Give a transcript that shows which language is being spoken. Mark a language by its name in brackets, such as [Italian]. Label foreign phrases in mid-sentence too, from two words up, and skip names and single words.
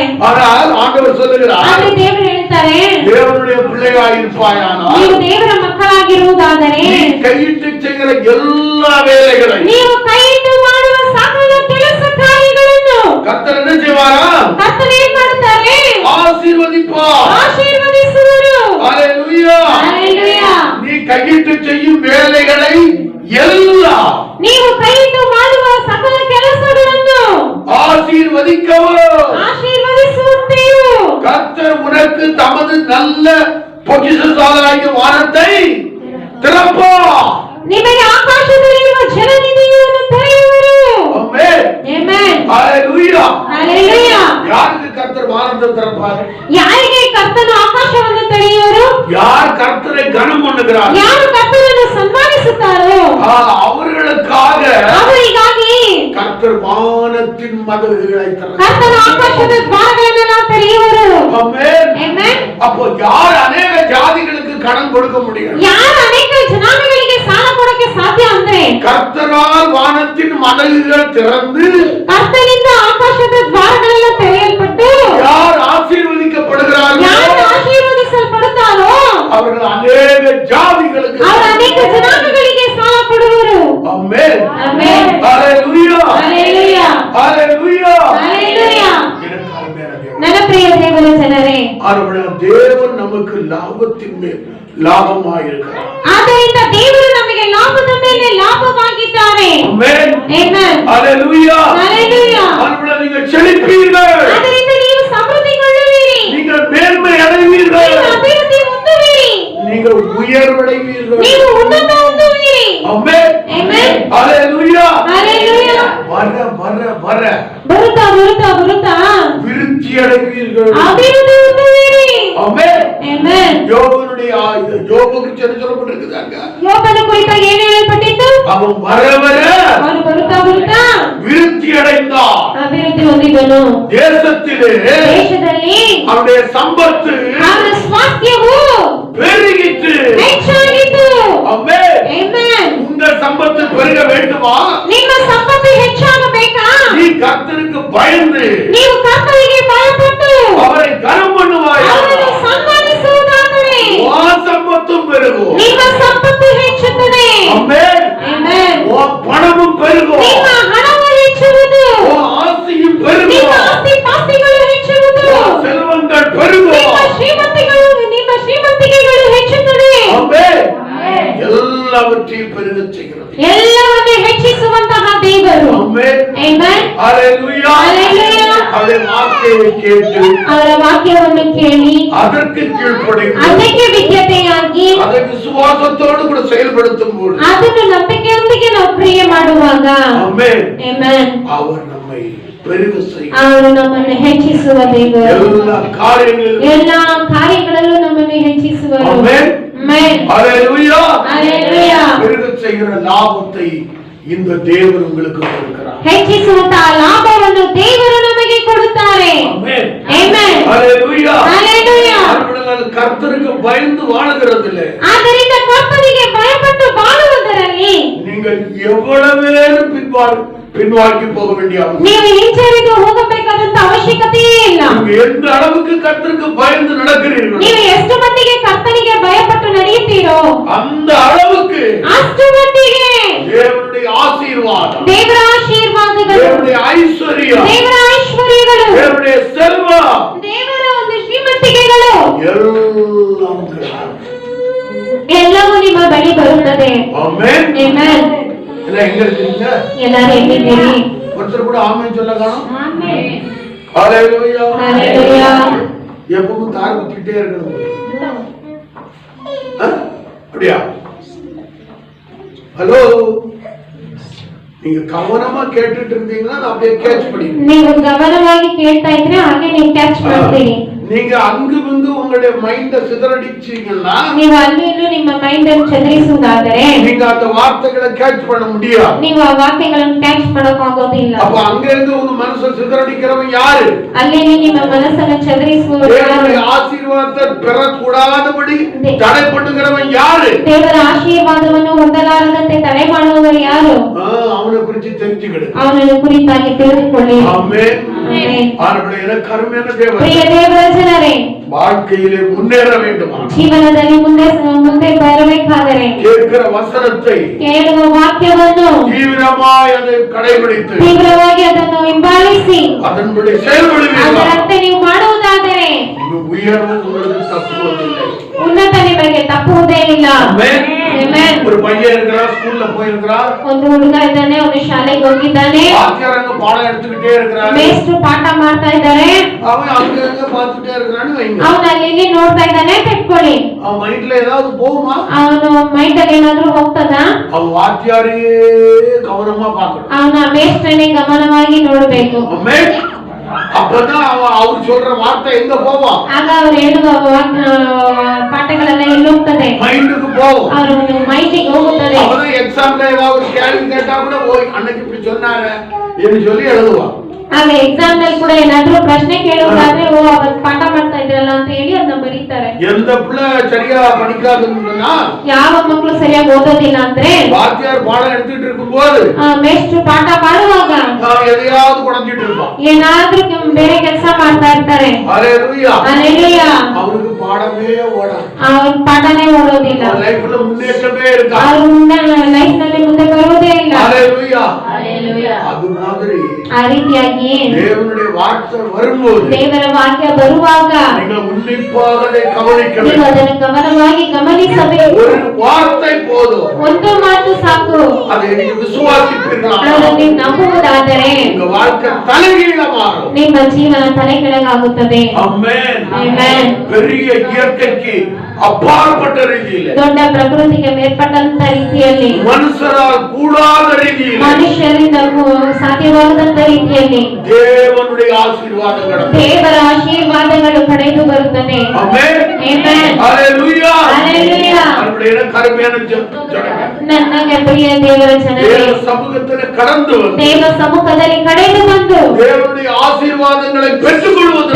[Tamil] ஆனால் ஆண்டவர் சொல்லுகிறார், [Kannada] ಆದ್ರೆ ದೇವರು ಹೇಳ್ತಾರೆ, [Tamil] தேவனுடைய பிள்ளையாயிருப்பாயானால் [Kannada] ನೀವು ದೇವರ ಮಕ್ಕಳಾಗಿರುವುದಾದರೆ [Tamil] நீ கையிட்டு செய்கிற எல்லா வேலைகளையும் [Kannada] ನೀವು ಕೈಯಿಟ್ಟು ಮಾಡುವ ಸಕಲ ಕೆಲಸ ಕಾರ್ಯಗಳನ್ನು [Tamil] கர்த்தர் என்ன செய்வாரா? [Kannada] ಕರ್ತನು ಏನ್ ಮಾಡ್ತಾರೆ? [Tamil] ஆசீர்வதிப்பார். [Kannada] ಆಶೀರ್ವದಿಸುವರು. [Tamil] ஹalleluya [Kannada] ಹಲ್ಲೆಲೂಯಾ. [Tamil] நீ கையிட்டு செய்யும் வேலைகளை எல்லாம் [Kannada] ನೀವು ಕೈಯಿಟ್ಟು ಮಾಡುವ ಸಕಲ ಕೆಲಸಗಳನ್ನು [Tamil] ஆசீர்வதிக்கவும் [Kannada] ಆಶೀರ್ವದಿಸುತ್ತೆಯು. [Tamil] கர்த்தர் உனக்கு தமது நல்ல பொக்கிஷசாலையாகிய வானத்தை திறப்பார். [Kannada] ನಿಮಗೆ ಆಕಾಶದಲ್ಲಿರುವ ಜಲನಿಧಿಯನ್ನು ತೆರೆಯುವರು. [Tamil] ஆமென் [Kannada] ಆಮೆನ್. [Tamil] ஹalleluya [Kannada] ಹಲ್ಲೆಲೂಯಾ. [Tamil] யாருக்கு கர்த்தர் வானத்தை திறப்பார்? [Kannada] ಯಾರಿಗೆ ಕರ್ತನು ಆಕಾಶವನ್ನು ತೆರೆಯುವರು? [Tamil] யார் கர்த்தரை கனம் பண்ணுகிறார் [Kannada] ಯಾರು ಕರ್ತನನ್ನು ಸನ್ಮಾನಿಸುತ್ತಾರೋ [Tamil] அவர்களுக்காக [Kannada] ಅವರಿಗಾಗಿ [Tamil] கர்த்தர் வானத்தின் மதகுகளை திறப்பார். [Kannada] ಕರ್ತನ ಆಕಾಶದ ದ್ವಾರಗಳನ್ನೆಲ್ಲ ತೆರೆಯುವರು. [Tamil] ஆமென் [Kannada] ಆಮೆನ್. [Tamil] அப்போ யார் அநேக ஜாதிகளுக்கு கடன் கொடுக்க முடியும்? [Kannada] ಯಾರು ಅನೇಕ ಜನಾಂಗಗಳಿಗೆ ಸಾಲ ಕೊಡಕ್ಕೆ ಸಾಧ್ಯ ಅಂದ್ರೆ [Tamil] கர்த்தரால் வானத்தின் மதகுகள் திறந்து [Kannada] ಕರ್ತನಿಂದ ಆಕಾಶದ ದ್ವಾರಗಳೆಲ್ಲ ತೆರೆಯಲ್ಪಟ್ಟು [Tamil] யார் ಆಶೀರ್ವದಿக்கப்படுகிறார்களோ [Kannada] ಯಾರು ಆಶೀರ್ವದಿಸಲ್ಪಡುತ್ತಾರೋ [Tamil] அவர்கள் அநேக ஜாதிகளுக்கு [Kannada] ಅವರು ಅನೇಕ ಜನಾಂಗಗಳಿಗೆ ಸಾಲ ಕೊಡುವರು. [Tamil] ஆமென் [Kannada] ಆಮೆನ್. [Tamil] ஹalleluya [Kannada] ಹಲ್ಲೆಲೂಯಾ. [Tamil] ஹalleluya [Kannada] ಹಲ್ಲೆಲೂಯಾ. [Tamil] எனக்கு அருமையான தேவன். [Kannada] ನನ್ನ ಪ್ರಿಯ ದೇವರ ಜನರೇ, [Tamil] அவருடைய தேவன் நமக்கு லாபத்தின் மேல் லாபமாயிருக்கிறார். [Kannada] ಆದ್ದರಿಂದ ದೇವರು ನಮಗೆ ಲಾಭದ ಮೇಲೆ ಲಾಭವಾಗಿದ್ದಾರೆ. [Tamil] ஆமென் [Kannada] ಆಮೆನ್. [Tamil] ஹalleluya [Kannada] ಹಲ್ಲೆಲೂಯಾ. [Tamil] அவர்களை நீங்கள் செழிப்பீர்கள். [Kannada] ಆದ್ದರಿಂದ ನೀವು ಸಮೃದ್ಧಿಗೊಳ್ಳುವಿರಿ. [Tamil] நீங்கள் மேன்மை அடைவீர்கள். [Kannada] ನೀವು ಅಭಿವೃದ್ಧಿ ಹೊಂದುವಿರಿ. [Tamil] நீங்கள் உயர்வடைவீர்கள். [Kannada] ನೀವು ಉನ್ನತ ಹೊಂದುವಿರಿ. [Tamil] ஆமென் [Kannada] ಆಮೆನ್. [Tamil] ஹalleluya [Kannada] ಹಲ್ಲೆಲೂಯಾ. [Tamil] வர வர வர [Kannada] ಬರುತ್ತಾ ಬರುತ್ತಾ ಬರುತ್ತಾ [Tamil] விருத்தி அடைவீர்கள். [Kannada] ಅಭಿವೃದ್ಧಿ ಹೊಂದುವಿರಿ. [Tamil] ஆமென் [Kannada] ಆಮೆನ್. [Tamil] யோபனுடைய யோபுக்கு சொல்லப்பட்டிருக்குதாங்க. [Kannada] ಯೋಬನ ಕುರಿತಾಗಿ ಏನು ಹೇಳಲ್ಪಟ್ಟಿತ್ತು? [Tamil] அவன் வர வர [Kannada] ಅವನು ಬರುತ್ತಾ ಬರುತ್ತಾ [Tamil] விருத்தி அடைந்தான். [Kannada] ಅಭಿವೃದ್ಧಿ ಹೊಂದಿದನು. [Tamil] தேசத்திலே [Kannada] ದೇಶದಲ್ಲಿ [Tamil] அவனுடைய சம்பத்து [Kannada] ಅವನ ಸ್ವಾಸ್ಥ್ಯವು [Tamil] பெருகிட்டு. [Kannada] ಹೆಚ್ಚಾಗಿತ್ತು. [Tamil] ஆமென் [Kannada] ಆಮೆನ್. [Tamil] உங்கள் சம்பத்து பெருக வேண்டுமா? [Kannada] ನಿಮ್ಮ ಸಂಪತ್ತು ಹೆಚ್ಚಾಗಬೇಕಾ? [Tamil] நீ கர்த்தருக்கு பயந்து [Kannada] ನೀವು ಕರ್ತನಿಗೆ ಭಯಪಟ್ಟು [Tamil] அவரை கனம் பண்ணுவாயா? [Kannada] ಅವರನ್ನು ಸನ್ಮಾನಿಸುವುದಾದರೆ [Tamil] உன் சம்பத்தும் பெருகும். [Kannada] ನಿಮ್ಮ ಸಂಪತ್ತು ಹೆಚ್ಚುತ್ತದೆ. [Tamil] ஆமென் [Kannada] ಆಮೆನ್. [Tamil] உன் பணமும் பெருகும். [Kannada] ನಿಮ್ಮ ಹಣವು ಹೆಚ್ಚುವುದು. [Tamil] உன் ஆசையும் [Kannada] ನಿಮ್ಮ [Tamil] பெருகும். [Kannada] ಆಸ್ತಿ ಪಾಸ್ತಿಗಳು ಹೆಚ್ಚುವುದು. [Tamil] உன் செல்வங்கள் பெருகும். [Kannada] ನಿಮ್ಮ ಶ್ರೀಮಂತಿಕೆಗಳು ಹೆಚ್ಚುತ್ತದೆ. [Tamil] ஆமென் [Kannada] ಆಮೆನ್. [Tamil] எல்லாவற்றையும் பெருகச் செய்கிறது. [Kannada] ಎಲ್ಲವನ್ನೂ ಹೆಚ್ಚಿಸುವಂತಹ ದೇವರು. [Tamil] ஆமென் [Kannada] ಆಮೆನ್. [Tamil] ஹalleluya [Kannada] ஹல்லேலூயா. [Tamil] அவருடைய வார்த்தையை கேட்டு [Kannada] ಅವರ ವಾಕ್ಯವನ್ನು ಕೇಳಿ [Tamil] அதற்கு கீழ்ப்படிந்து [Kannada] ಅದಕ್ಕೆ ವಿದ್ಯತೆಯಾಗಿ [Tamil] அதை விசுவாசத்தோடு கூட செயல்படுத்தும் போது [Kannada] ಅದನ್ನು ನಂಬಿಕೆಯೊಂದಿಗೆ ನಾವು ಕ್ರಿಯೆ ಮಾಡುವಾಗ [Tamil] ஆமென் [Kannada] ಆಮೆನ್. [Tamil] அவர் நம்மை பெருக செய்யும். [Kannada] ಅವರು ನಮ್ಮನ್ನು ಹೆಚ್ಚಿಸುವ ದೇವರು. [Tamil] எல்லா [Kannada] ಕಾರ್ಯಗಳಲ್ಲೂ ನಮ್ಮನ್ನು ಹೆಚ್ಚಿಸುವರು. [Tamil] ஆமென். [Kannada] ಆಮೆನ್. [Tamil] ஹalleluya. [Kannada] ஹalleluya. [Tamil] பெருக செய்கிற லாபத்தை இந்த தேவன் உங்களுக்கு கொடுக்கிறார். [Kannada] ಹೆಚ್ಚಿಸುವಂತಹ ಲಾಭವನ್ನು ದೇವರು ನಮಗೆ ಕೊಡುತ್ತಾರೆ. [Tamil] ஆமென். [Kannada] ಆಮೆನ್. [Tamil] ஹalleluya. [Kannada] ஹalleluya. [Tamil] அவர்கள் கர்த்தருக்கு பயந்து வாழுகிறதில்லை. [Kannada] ಆದ್ದರಿಂದ ಕರ್ತನಿಗೆ ಭಯಪಟ್ಟು ಬಾಳುವುದರಲ್ಲಿ [Tamil] நீங்கள் எவ்வளவேனும் பின்வாங்கி போக வேண்டிய அவசியம். [Kannada] ನೀವು ಹಿಂಜರಿದು ಹೋಗಬೇಕಾದಂತ ಅವಶ್ಯಕತೆಯೇ ಇಲ್ಲ. [Tamil] நீங்கள் எந்த அளவுக்கு கர்த்தருக்கு பயந்து நடக்கிறீர்கள், [Kannada] ನೀವು ಎಷ್ಟು ಮಟ್ಟಿಗೆ ಕರ್ತನಿಗೆ ಭಯಪಟ್ಟು ನಡೆಯುತ್ತೀರೋ [Tamil] அந்த அளவுக்கு [Kannada] ಅಷ್ಟು ಮಟ್ಟಿಗೆ [Tamil] தேவனுடைய ஆசீர்வாதம், [Kannada] ದೇವರ ಆಶೀರ್ವಾದಗಳು, [Tamil] தேவனுடைய ஐஸ்வர்யம், [Kannada] ದೇವರ ಐಶ್ವರ್ಯಗಳು, [Tamil] தேவனுடைய செல்வம், [Kannada] ದೇವರ ಒಂದು ಶ್ರೀಮಂತಿಕೆಗಳು ಎಲ್ಲವೂ ನಿಮ್ಮ ಬಳಿ ಬರುತ್ತದೆ. [Tamil] ஆமென். [Kannada] ಆಮೆನ್. [Tamil] எல்லாம் எங்க இருக்கீங்க? [Kannada] ಎಲ್ಲರೂ ಎಲ್ಲಿದ್ದೀರಿ? [Tamil] ஒருத்தர் கூட ஆமென் சொல்ல காணோம். [Kannada] ಆಮೆನ್. [Tamil] ஹalleluya. [Kannada] ஹalleluya. [Tamil] எப்பவும் தார் குத்திட்டே இருக்கணும். அப்படியா? ஹலோ, நீங்க கவனமா கேட்டுட்டு இருந்தீங்கன்னா நான் அப்படியே கேட்ச் பண்ணிடுவேன். [Kannada] ನೀವು ಗಮನವಾಗಿ ಕೇಳ್ತಾ ಇದ್ರೆ ಹಾಗೆ ನೀವು ಕ್ಯಾಚ್ ಮಾಡ್ತೀರಿ. [Tamil] நீங்க அங்கு வந்து உங்களுடைய மைண்ட சிதறடிச்சீங்கன்னா [Kannada] ನೀವು ಅಲ್ಲಿ ಇಲ್ಲೂ ನಿಮ್ಮ ಮೈಂಡ್ ಅನ್ನು ಚದರಿಸುವುದಾದರೆ [Tamil] நீங்க அந்த வார்த்தைகளை கேட்ச் பண்ண முடியாது. [Kannada] ನೀವು ಆ ವಾಕ್ಯಗಳನ್ನು ಕ್ಯಾಚ್ ಮಾಡಕ್ ಆಗೋದಿಲ್ಲ. [Tamil] அப்ப அங்க இருந்து உங்க மனசை சிதறடிக்கிறவன் யாரு? [Kannada] ಅಲ್ಲಿ ನಿಮ್ಮ ಮನಸ್ಸನ್ನು ಚದರಿಸುವವರು ಯಾರು? [Tamil] தேவனுடைய ஆசீர்வாதத்தை பெறக்கூடாதபடி தடை பண்ணுகிறவன் யாரு? [Kannada] ದೇವರ ಆಶೀರ್ವಾದವನ್ನು ಹೊಂದಲಾರದಂತೆ ತಡೆ ಮಾಡುವವರು ಯಾರು? [Tamil] அவனை குறித்து தெரிஞ்சுக்கிடு. [Kannada] ಅವನನ್ನು ಕುರಿತಾಗಿ ತಿಳಿದುಕೊಳ್ಳಿ. [Tamil] ஆமென். [Kannada] ಆಮೆನ್. [Tamil] ஆண்டவரே, எனக்கு கருமையான தேவன், [Kannada] ಪ್ರಿಯ ದೇವರ ಜನರೇ, [Tamil] வாழ்க்கையிலே முன்னேற வேண்டுமா? [Kannada] ಜೀವನದಲ್ಲಿ ಮುಂದೆ ಬರಬೇಕಾದರೆ [Tamil] கேட்கிற வசனத்தை [Kannada] ಕೇಳುವ ವಾಕ್ಯವನ್ನು [Tamil] தீவிரமாய் அதை கடைபிடித்து [Kannada] ತೀವ್ರವಾಗಿ ಅದನ್ನು ಹಿಂಬಾಲಿಸಿ [Tamil] அதன்படி செயல்படுவீர்கள். [Kannada] ಅದರಂತೆ ನೀವು ಮಾಡುವುದಾದರೆ [Tamil] உயர்வு உங்களுக்கு தப்புவதில்லை. [Kannada] ಉನ್ನತ ನಿಮಗೆ ತಪ್ಪುವುದೇ ಇಲ್ಲ. [Tamil] ஆமென். [Kannada] ಆಮೆನ್. [Tamil] ஒரு பையன் இருக்கிறான், ஸ்கூல்ல போயிருக்கிறான், [Kannada] ಒಂದು ಹುಡುಗ ಇದ್ದಾನೆ, ಒಂದು ಶಾಲೆಗೆ ಹೋಗಿದ್ದಾನೆ, [Tamil] வாத்தியாரங்க பாடம் எடுத்துக்கிட்டே இருக்கிறாரு, [Kannada] ಮೇಷ್ಟ್ರು ಪಾಠ ಮಾಡ್ತಾ ಇದ್ದಾರೆ, [Tamil] அவன் அங்க பார்த்துட்டே இருக்கிறான்னு வைங்க. [Kannada] ಅವನು ಅಲ್ಲಿ ನೋಡ್ತಾ ಇದ್ದಾನೆ ಇಟ್ಕೊಳ್ಳಿ. [Tamil] அவன் மைண்ட்ல ஏதாவது போகுமா? [Kannada] ಅವನು ಮೈಂಡ್ ಅಲ್ಲಿ ಏನಾದ್ರೂ ಹೋಗ್ತದ? [Tamil] அவன் வாத்தியாரையே கவனமா பார்க்கணும். [Kannada] ಅವನ ಮೇಷ್ಟ್ರನ್ನೇ ಗಮನವಾಗಿ ನೋಡಬೇಕು. [Tamil] ஆமென். அப்பதான் அவன் அவர் சொல்ற வார்த்தை எங்க போவான்? [Kannada] ಆಗ ಅವ್ರು ಹೇಳುವ ಪಾಠಗಳೆಲ್ಲ ಎಲ್ಲಿ ಹೋಗ್ತದೆ? [Tamil] மைண்டுக்கு போகும். [Kannada] ಅವ್ರ ಮೈಂಡಿಗೆ ಹೋಗುತ್ತದೆ. [Tamil] அவன் எக்ஸாம்ல ஏதாவது கேள்வி கேட்டா கூட ஓய் அன்னைக்கு இப்படி சொன்னாரு என்று சொல்லி எழுதுவான். [Kannada] ಆಗ ಎಕ್ಸಾಮ್ ನಲ್ಲಿ ಕೂಡ ಏನಾದ್ರೂ ಪ್ರಶ್ನೆ ಕೇಳುವುದಾದ್ರೆ ಓ ಅವತ್ತು ಪಾಠ ಮಾಡ್ತಾ ಇದ್ರಲ್ಲ ಅಂತ ಹೇಳಿ ಅದನ್ನ ಬರೀತಾರೆ. [Tamil] எந்த பிள்ளை சரியா படிக்காதுன்னா [Kannada] ಯಾವ ಮಕ್ಕಳು ಸರಿಯಾಗಿ ಓದೋದಿಲ್ಲ ಅಂದ್ರೆ [Tamil] வாத்தியார் பாடம் எடுத்துட்டு இருக்கும்போது [Kannada] ಮೇಷ್ಟ್ರು ಪಾಠ ಮಾಡುವಾಗ [Tamil] எதையாவது குழஞ்சிட்டு இருப்பான். [Kannada] ಏನಾದ್ರೂ ಬೇರೆ ಕೆಲಸ ಮಾಡ್ತಾ ಇರ್ತಾರೆ. [Tamil] ஹalleluya. [Kannada] ஹalleluya. [Tamil] அவருக்கு பாடமே ஓடாது. [Kannada] ಅವ್ರ ಪಾಠನೇ ಓಡೋದಿಲ್ಲ. [Tamil] லைஃப்ல முன்னேற்றமே இருக்காது. [Kannada] ಅವ್ರ ಲೈಫ್ ನಲ್ಲಿ ಮುಂದೆ ಬರುವುದೇ ಇಲ್ಲ. [Tamil] ஹalleluya. [Kannada] ஹalleluya. [Tamil] அது மாதிரி [Kannada] ಆ ರೀತಿಯಾಗಿ [Tamil] தேவனுடைய வார்த்தை வரும்போது [Kannada] ದೇವರ ವಾಕ್ಯ ಬರುವಾಗ [Tamil] நீங்கள் உன்னிப்பாக அதை கவனிக்க [Kannada] ನೀವು [Tamil] வேண்டும். [Kannada] ಅದನ್ನು ಗಮನವಾಗಿ ಗಮನಿಸಬೇಕು. [Tamil] ஒரு வார்த்தை போதும். [Kannada] ಒಂದು ಮಾತು ಸಾಕು. [Tamil] அதை நீங்கள் விசுவாசிப்பீர்களா? [Kannada] ಅದನ್ನು ನೀವು ನಂಬುವುದಾದರೆ [Tamil] உங்க வாழ்க்கை தலைகீழ மாறும். [Kannada] ನಿಮ್ಮ ಜೀವನ ತಲೆಕೆಳಗಾಗುತ್ತದೆ. [Tamil] ஆமென். [Kannada] ಆಮೆನ್. [Tamil] பெரிய இயற்கைக்கு அப்பாற்பட்ட ரீதியில் [Kannada] ದೊಡ್ಡ ಪ್ರಕೃತಿಗೆ ಮೇಲ್ಪಟ್ಟಂತ ರೀತಿಯಲ್ಲಿ [Tamil] மனுஷரால் கூடாத ரீதியில் [Kannada] ಮನುಷ್ಯರಿಂದ ಸಾಧ್ಯವಾಗದಂತ ರೀತಿಯಲ್ಲಿ [Tamil] தேவனுடைய ஆசீர்வாதங்கள் [Kannada] ದೇವರ ಆಶೀರ್ವಾದಗಳು ಪಡೆದು ಬರುತ್ತದೆ. [Tamil] ஆமென். [Kannada] ಆಮೆನ್. [Tamil] ஹalleluya. [Kannada] ஹalleluya. [Tamil] நம்முடைய கருமையான ஜனமே, [Kannada] ನನಗೆ ಪ್ರಿಯ ದೇವರ ಜನರೇ, [Tamil] தேவ சமூகத்தில் கடந்து வந்து [Kannada] ದೇವ ಸಮ್ಮುಖದಲ್ಲಿ ಕಡೆದು ಬಂದು [Tamil] தேவனுடைய ஆசீர்வாதங்களை பெற்றுக்கொள்வதற்கு